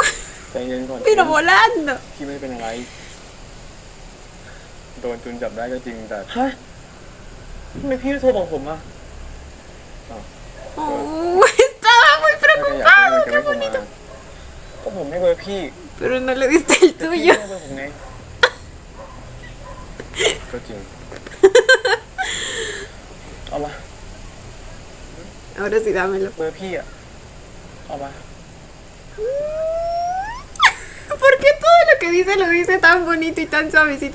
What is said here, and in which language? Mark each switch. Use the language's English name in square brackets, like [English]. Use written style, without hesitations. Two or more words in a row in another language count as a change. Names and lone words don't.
[Thai] ใจเย็นก่อน [Spanish] Pero volando. [Thai] พี่ไม่เป็นอะไร โดนจุนจับได้ก็จริงแต่ฮะทำไมพี่ไม่โทรบอกผมอ่ะ [Spanish] Oh, estaba muy [Thai] ถ้าแกอยาก [Spanish] preocupado. [Thai] ให้ [Spanish] Qué [Thai] มันแกไม่โทร [Spanish] bonito. [Thai] มาก็ผมให้เบอร์พี่ [Spanish] Pero no le diste el [Thai] แต่พี่ [Spanish] tuyo. [Thai] ให้เบอร์ผมไงก็จริง เอามา [Spanish] Ahora sí, dámelo. [Thai] เบอร์พี่อ่ะ เอามา [Spanish] ¿Por qué todo lo que dice lo dice tan bonito y tan suavecito?